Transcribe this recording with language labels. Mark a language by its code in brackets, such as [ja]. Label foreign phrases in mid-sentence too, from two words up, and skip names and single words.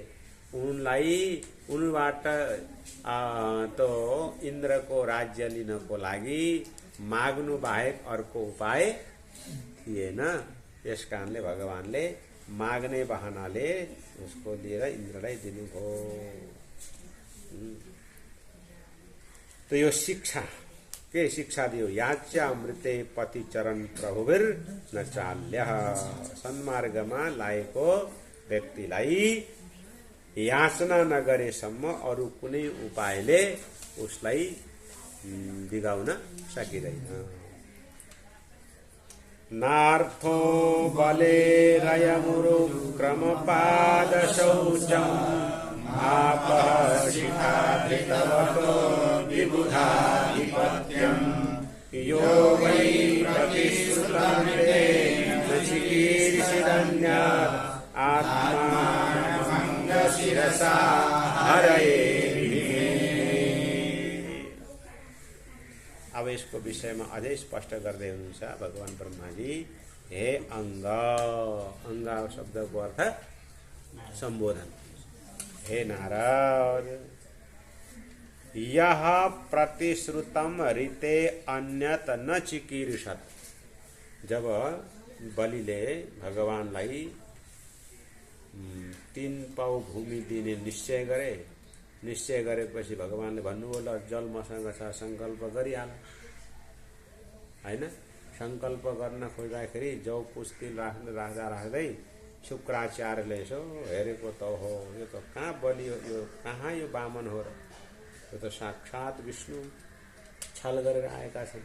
[ne] उनबाट तो इन्द्रको राज्य लिनको लागि माग्नु बाहेक अर्को उपाय थिएन। यस कारणले भगवानले माग्ने बहानाले उसको लिएर इन्द्रलाई दिनुभयो। तो यो शिक्षा के शिक्षा दियो, [sa] याच्यामृते पति चरण प्रभुवीर न चाल्य। [ne] सन्मार्गमा लागेको व्यक्तिलाई याचना नगरेसम्म अरू कुनै उपायले उसलाई बिगाउन सकिँदैन। [sa] नार्थो बलेरयमुरुक्रमपादशौचम् आपः शिखाधृतवतो विबुधाधिपत्यम् यो वै प्रतिश्रुतमृते न चिकीर्षिदन्यात् आत्मानमङ्गशिरसा हरये। [ne] अब यसको विषयमा अझै स्पष्ट गर्दै हुनुहुन्छ भगवान ब्रह्माजी। हे अङ्ग, अङ्ग शब्दको अर्थ सम्बोधन। [sa] हे नारद, यह प्रतिश्रुतम ऋते अन्यत न चिकीर्षत। [ne] जब बलिले भगवानलाई 3 पाउ भूमि दिने निश्चय गरेपछि भगवानले भन्नुभयो, ल जल मसँग छ, संकल्प गरिहाल। हैन, संकल्प गर्न खोज्दाखेरि जौ पुस्तिल राख्दै शुक्राचार्यले यसो हेरेको त हो, यो त कहाँ बलि हो, यो कहाँ यो वामन हो र, यो त साक्षात विष्णु छल गरेर आएका छन्।